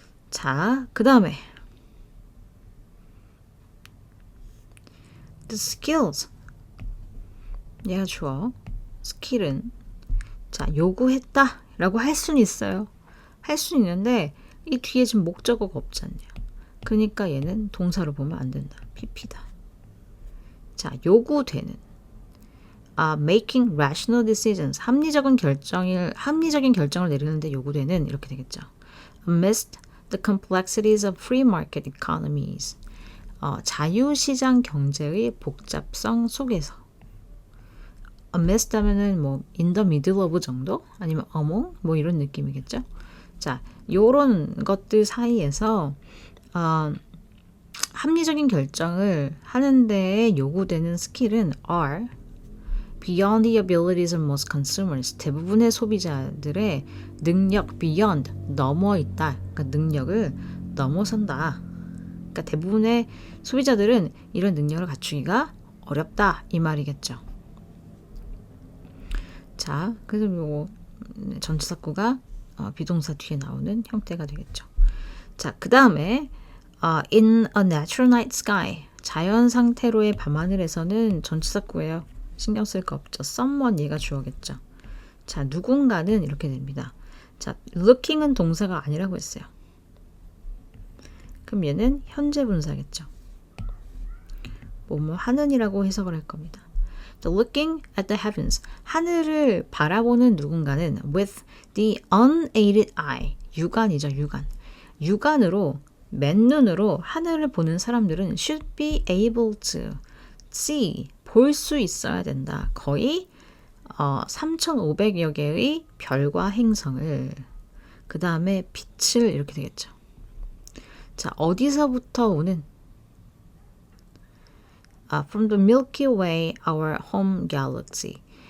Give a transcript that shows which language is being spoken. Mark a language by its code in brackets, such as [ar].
[ko] 자, 그 다음에 [en] the skills. [ko] 얘가 주어. 스킬은 자, 요구했다 라고 할 수는 있어요. 할 수는 있는데 이 뒤에 지금 목적어가 없지 않냐. 그러니까 얘는 동사로 보면 안 된다. PP다. 자, 요구되는 [en] making rational decisions. [ko] 합리적인 결정을 내리는데 요구되는 이렇게 되겠죠. [en] Amidst the complexities of free market economies. [ko] 자유시장 경제의 복잡성 속에서. [en] amidst [ko] 하면은 뭐 [en] in the middle of 정도? [ko] 아니면 among? 뭐 이런 느낌이겠죠. 자, 요런 것들 사이에서 합리적인 결정을 하는 데에 요구되는 스킬은 [en] are beyond the abilities of most consumers. [ko] 대부분의 소비자들의 능력 beyond 넘어 있다. 그러니까 능력을 넘어선다. 그러니까 대부분의 소비자들은 이런 능력을 갖추기가 어렵다 이 말이겠죠. 자, 그래서 요 전치사구가 비동사 뒤에 나오는 형태가 되겠죠. 자, 그 다음에 [en] in a natural night sky. [ko] 자연 상태로의 밤하늘에서는 전치사구예요. 신경 쓸 거 없죠. someone 얘가 주어겠죠. 자, 누군가는 이렇게 됩니다. 자, looking은 동사가 아니라고 했어요. 그럼 얘는 현재 분사겠죠. 뭐뭐 하는이라고 해석을 할 겁니다. [en] Looking at the heavens. [ko] 하늘을 바라보는 누군가는 [en] with the unaided eye. [ko] 육안이죠, 육안. 육안으로, 맨눈으로 하늘을 보는 사람들은 [en] should be able to see. [ko] 볼 수 있어야 된다. 거의 3,500여 개의 별과 행성을. 그 다음에 빛을 이렇게 되겠죠. 자, 어디서부터 오는 [en] from the Milky Way, our home galaxy.